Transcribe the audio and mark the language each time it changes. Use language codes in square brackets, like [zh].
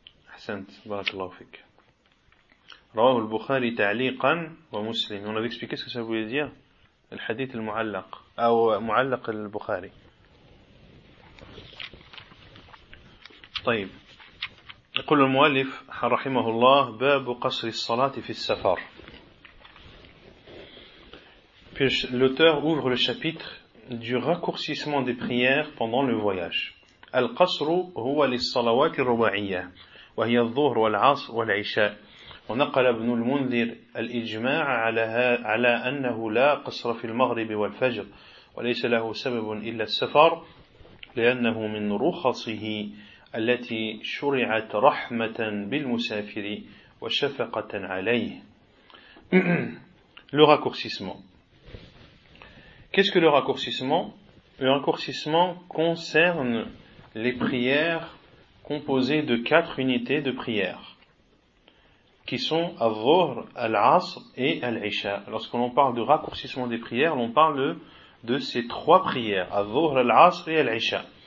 [ar] أحسنت, بارك الله فيك. رواه البخاري تعليقا ومسلم. [fr] On avait expliqué ce que ça voulait dire, le hadith [ar] المعلق أو معلق البخاري. طيب, يقول المؤلف رحمه الله باب قصر الصلاة في السفر. [fr] Puis l'auteur ouvre le chapitre du raccourcissement des prières pendant le voyage. [ar] القصر هو للصلوات الرباعية وهي الظهر والعصر والعشاء. ونقل ابن المنذر الإجماع على أنه لا قصر في المغرب والفجر, وليس له سبب إلا السفر, لأنه من رخصه التي شرعت رحمة بالمسافر وشفقة عليه. [fr] Le raccourcissement. Qu'est-ce que le raccourcissement? Le raccourcissement concerne les prières composées de quatre unités de prières, qui sont al-dhuhr, al-asr et al-isha. Lorsque l'on parle de raccourcissement des prières, l'on parle de ces trois prières, al-dhuhr, al-asr et al-isha.